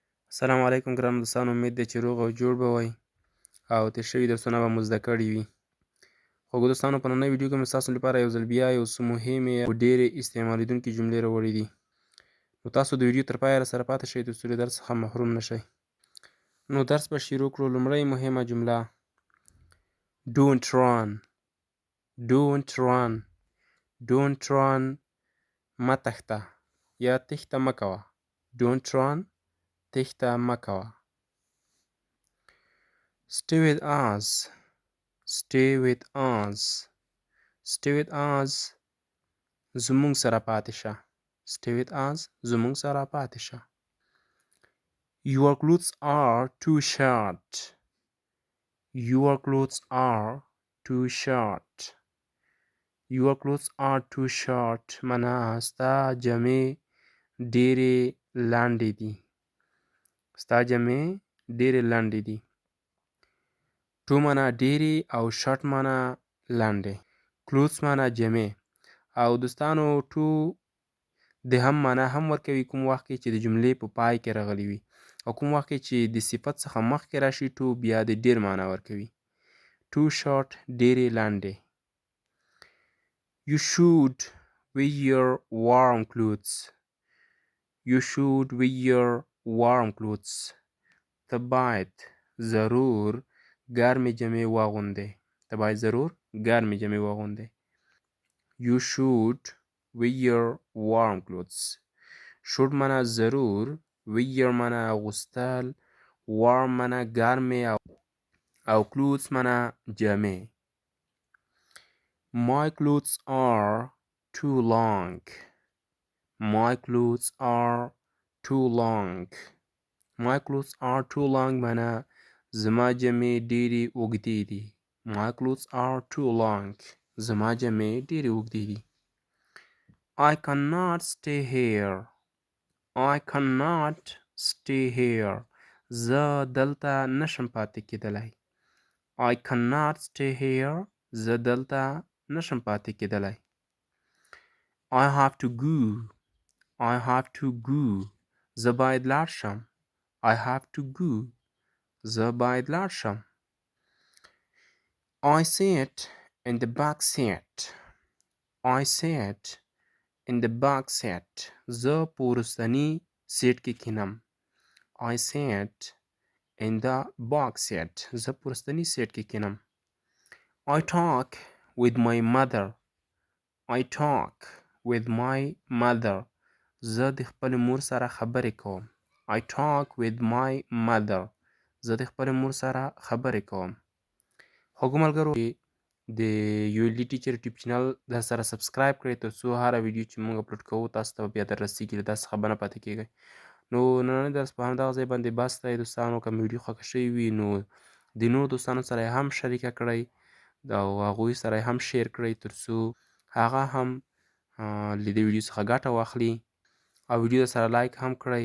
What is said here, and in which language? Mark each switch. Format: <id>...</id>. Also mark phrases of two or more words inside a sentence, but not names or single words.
<ps>السلام علیکم ګرانو دوستانو، امید دی چې روغ او جوړ به وئ او تېر شوي درسونه به مو زده کړي وي. خوږو دوستانو، په نننۍ ویډیو کې مې ستاسو لپاره یو ځل بیا یو څه مهمې او ډېرې استعمالیدونکې جملې راوړي دي. نو تاسو د ویډیو تر پایه راسره پاتې شئ تر څو له درس څخه محروم نه شئ. نو درس به شروع کړو. لومړۍ مهمه جمله</ps> <en>don't run. don't run. don't run</en> <ps>مه تښته یا تښته مه کوه.</ps> <en>don't run</en> <ps>تښته مه کوه.</ps> <en>Stay with us. Stay with us. Stay with us.</en> <ps>زموږ سره پاتې شه.</ps> <en>Stay with us.</en> <ps>زموږ سره پاتې شه.</ps> <en>Your clothes are too short. Your clothes are too short. Your clothes are too short.</en> <ps>معنا ستا جامې ډېرې لنډې دي. ستا جامې ډېرې لنډې دي. تو معنا ډېرې او شارټ معنا لنډې. کلوتس معنا جامې. او دوستانو تو د هم معنا هم ورکوي کوم وخت کې چې د جملې په پای کې راغلی وي، او کوم وخت کې چې د صفت څخه مخکې راشي تو بیا د ډېر معنا ورکوي.</ps> <en>too short</en> <ps>ډېرې لنډې.</ps> <en>You should wear warm clothes. You should wear warm clothes.</en> <ps>ته باید ضرور ګرمې جامې واغوندې. ته باید ضرور ګرمې جامې واغوندې.</ps> <en>You should wear warm clothes.</en> <ps>should معنا ضرور. wear معنا اغوستل. warm معنا ګرمې او clothes معنا جامې.</ps> <en>My clothes are too long. My clothes are too long. My clothes are too long</en> <ps>معنا زما جامې ډېرې اوږدې دي.</ps> <en>My clothes are too long.</en> <ps>زما جامې ډېرې اوږدې دي.</ps> <en>I cannot stay here. I cannot stay here.</en> <ps>زه دلته نشم پاتې کېدلی.</ps> <en>I cannot stay here.</en> <ps>زه دلته نشم پاتې کېدلی.</ps> <en>I have to go. I have to go.</en> <ps>زه باید لاړ شم.</ps> <en>I have to go.</en> <ps>زه باید لاړ شم.</ps> <en>I sit in the back seat. I sit in the back seat.</en> <ps>زه په وروستني سیټ کې کینم.</ps> <en>I sit in the back seat.</en> <ps>زه په وروستني سیټ کې کینم.</ps> <en>I talk with my mother. I talk with my mother.</en> <ps>زه د خپل مور سره خبرې کوم.</ps> <en>I talk with my mother.</en> <ps>زه د خپل مور سره خبرې کوم. خوږو ملګرو، د ULD ټیچر یوټیوب چینل در سره سبسکرایب کړئ تر څو هره ویډیو چې موږ اپلوډ کوو تاسو ته بیا در رسیږي. له تاسو څخه به نه پاتې کیږئ. نو نننی درس په همدغه ځای باندې بس دی دوستانو. که مې ویډیو خوښه شوې وي نو د نورو دوستانو سره یې هم شریکه کړئ او هغوی سره یې هم شیر کړئ تر څو هغه هم له دې ویډیو څخه ګټه واخلي او ویډیو در سره لایک هم کړئ.</ps>